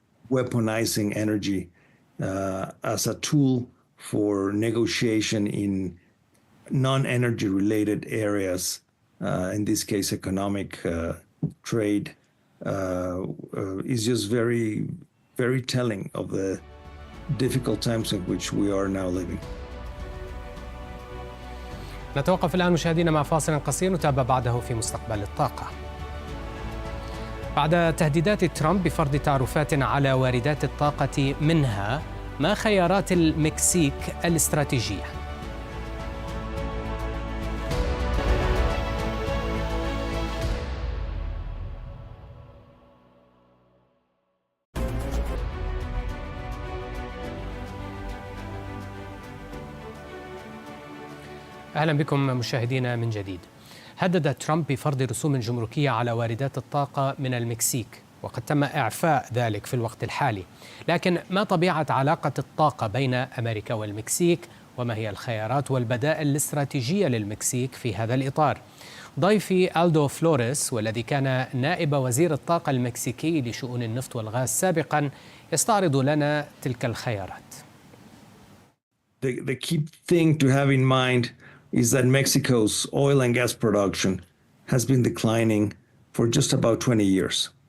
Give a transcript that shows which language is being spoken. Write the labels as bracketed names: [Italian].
[English] weaponizing energy as a tool for negotiation in non-energy related areas, in this case economic trade, is just very, very telling of the difficult times in which we are now living. [Arabic] نتوقف الآن مشاهدينا مع فاصل قصير نتابع بعده في مستقبل الطاقة. بعد تهديدات ترامب بفرض تعرفات على واردات الطاقة منها، ما خيارات المكسيك الاستراتيجية؟ أهلا بكم مشاهدينا من جديد. هدد ترامب بفرض رسوم جمركية على واردات الطاقة من المكسيك، وقد تم إعفاء ذلك في الوقت الحالي. لكن ما طبيعة علاقة الطاقة بين أمريكا والمكسيك؟ وما هي الخيارات والبدائل الاستراتيجية للمكسيك في هذا الإطار؟ ضيفي ألدو فلوريس، والذي كان نائب وزير الطاقة المكسيكي لشؤون النفط والغاز سابقا، يستعرض لنا تلك الخيارات. [English] The key thing to have in mind is that Mexico's oil and gas production has been declining for just about 20 years.